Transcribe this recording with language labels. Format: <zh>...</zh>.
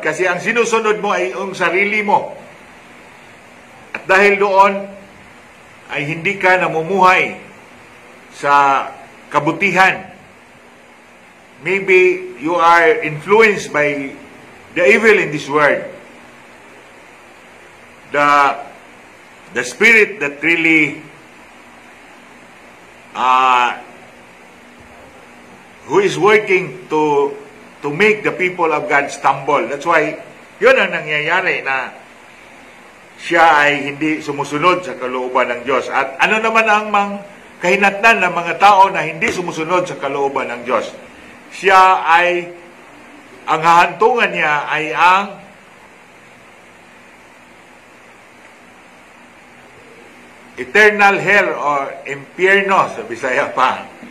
<tl>Kasi ang sinusunod mo ay yung sarili mo. At dahil doon ay hindi ka namumuhay sa kabutihan.</tl> <en>Maybe you are influenced by the evil in this world. the spirit that really who is working to make the people of God stumble. That's why</en> <tl>yun ang nangyayari, na siya ay hindi sumusunod sa kalooban ng Diyos. At ano naman ang kahinatnan ng mga tao na hindi sumusunod sa kalooban ng Diyos? Siya ay, ang hahantungan niya ay ang eternal hell or impyerno, sa Bisaya pa.</tl>